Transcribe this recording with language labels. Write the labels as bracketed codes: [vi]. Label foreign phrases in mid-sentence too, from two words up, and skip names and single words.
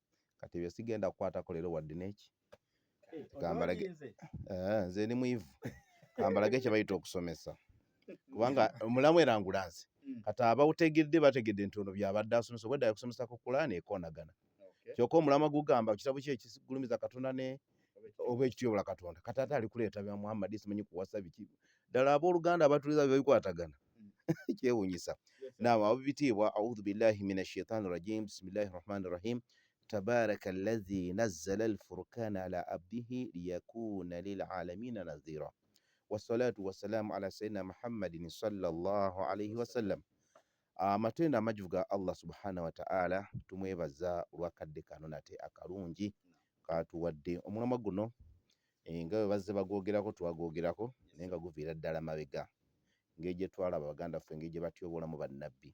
[lg] Kati bye sigenda kukwatako leero wadde neki kambalage nze ni mwivu kambalage kye bayita okusomesa kubanga omulamu erangulanze kati abawutegedde bategedde nti ono byabadde asomesa bwedda yakusomesa ku Qur'ani ekoonagana. Kyokka omulamu gugamba kitabo kye ekigulumiza Katonda ne oba ekityobola Katonda kati ate ali kuleeta bya Muhammad simanyi kuwasa biki ddala abooluganda abatuliza bebikwatagana kyewuunyisa. [ar] Naam ababitiibwa أعوذ بالله من الشيطان الرجيم بسم الله الرحمن الرحيم تبارك الذي نزل الفرقان على عبده ليكون للعالمين نذيرا والصلاة والسلام على سيدنا محمد صلى الله عليه وسلم. [lg] Amatenda amajjuvu ga [ar] الله سبحانه وتعالى [lg] tumwebaza olwakadde kano nate akalungi katuwadde. Omulamwa guno nga bwe bazze bagwogerako twagwogerako naye nga guviira ddala mabega ngeri gye twalaba baganda ffe engeri gye batyobolamu bannabbi.